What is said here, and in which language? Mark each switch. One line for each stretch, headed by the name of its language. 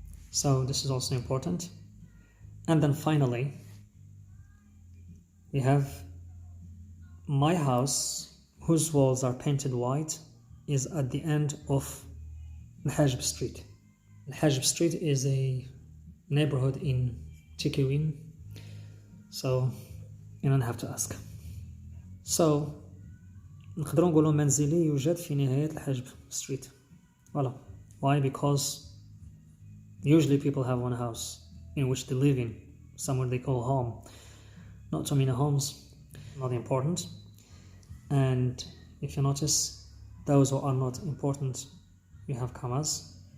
English: So this is also important. And then finally we have my house whose walls are painted white is at the end of Al-Hajb Street. Al-Hajb Street is a neighborhood in Tikiwin, so you don't have to ask.
Arabic: So نقدروا نقولوا منزلي يوجد في نهاية الحجب Street.
English: Voilà. Why? Because usually people have one house in which they live in, somewhere they call home. Not too many homes, not important. And if you notice, those who are not important, we have commas.